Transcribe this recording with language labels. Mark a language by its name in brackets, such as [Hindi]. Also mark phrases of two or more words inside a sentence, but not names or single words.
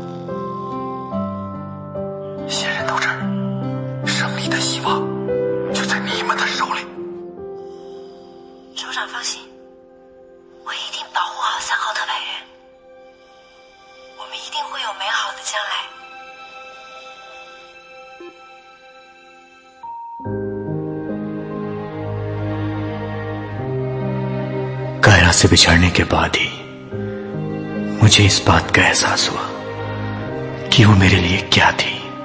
[Chinese] 仙人斗志，胜利的希望就在你们的手里。首长放心，我一定保护好3号特派员，我们一定会有美好的将来。 [Hindi] कायरा से बिछड़ने के बाद ही मुझे इस बात का एहसास हुआ कि वो मेरे लिए क्या थी।